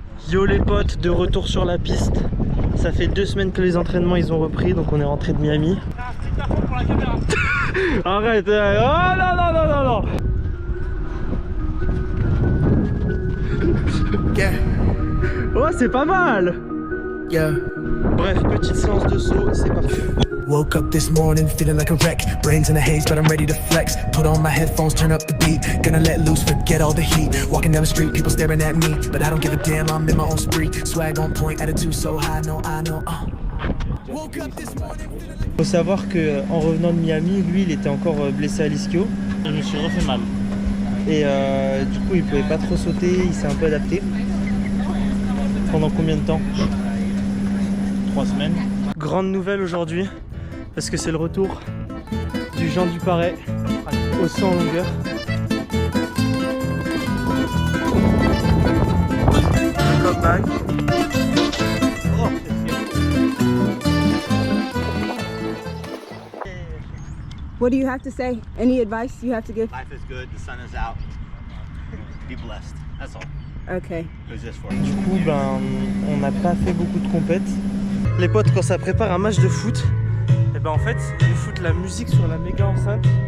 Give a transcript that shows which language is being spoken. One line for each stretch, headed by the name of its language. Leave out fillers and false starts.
French: Yo les potes, de retour sur la piste. Ça fait 2 semaines que les entraînements ils ont repris, donc on est rentré de Miami. Pour la caméra. Arrête, oh non non non non non.
English: Yeah.
French: Oh c'est pas mal.
English: Yeah.
French: Bref, petite séance de saut, c'est parti.
English: Woke up this morning feeling like a wreck. Brains in a haze, but I'm ready to flex. Put on my headphones, turn up the beat. Gonna let loose, forget all the heat. Walking down the street, people staring at me, but I don't give a damn, I'm in my own spree. Swag on point, attitude so high, no, I know. Woke up this morning.
French: Faut savoir que en revenant de Miami, lui il était encore blessé à l'ischio. Je me suis refait mal. Et du coup il pouvait pas trop sauter, il s'est un peu adapté. Pendant combien de temps? 3 semaines. Grande nouvelle aujourd'hui, parce que c'est le retour du Jean du Parais au 100 en longueur.
English: Come back. Oh. What do you have to say? Any advice you have to give? Life is good, the sun is out. Be blessed. That's all. Okay. It was just for
French: Du coup, ben, on n'a pas fait beaucoup de compètes. Les potes, quand ça prépare un match de foot, et ben en fait, ils foutent la musique sur la méga enceinte.